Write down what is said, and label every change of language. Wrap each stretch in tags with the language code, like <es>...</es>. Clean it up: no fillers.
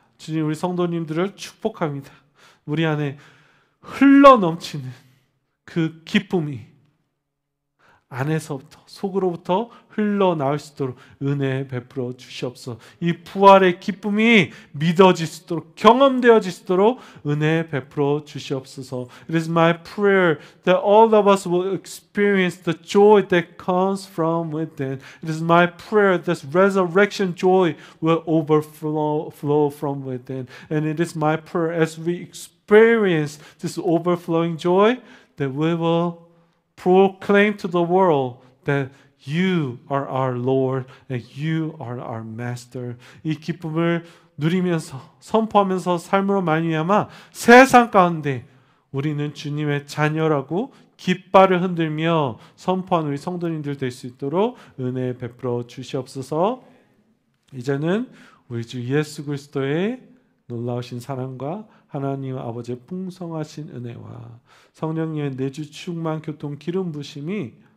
<ko>주님, 우리 성도님들을 축복합니다. 우리 안에 흘러넘치는 그 기쁨이 안에서부터 속으로부터 흘러나올 수 있도록 은혜 베풀어 주시옵소서. 이 부활의 기쁨이 믿어질 수 있도록, 경험되어질 수 있도록 은혜 베풀어 주시옵소서.</ko> <en>It is my prayer that all of us will experience the joy that comes from within. It is my prayer that resurrection joy will overflow from within. And it is my prayer as we experience this overflowing joy that we will proclaim to the world that You are our Lord and You are our Master.</en> <ko>이 기쁨을 누리면서 선포하면서 삶으로 말미암아 세상 가운데 우리는 주님의 자녀라고 깃발을 흔들며 선포하는 우리 성도님들 될 수 있도록 은혜 베풀어 주시옵소서. 이제는 우리 주 예수 그리스도의 놀라우신 사랑과 하나님 아버지의 풍성하신 은혜와 성령님의 내주 충만 교통 기름 부심이</ko>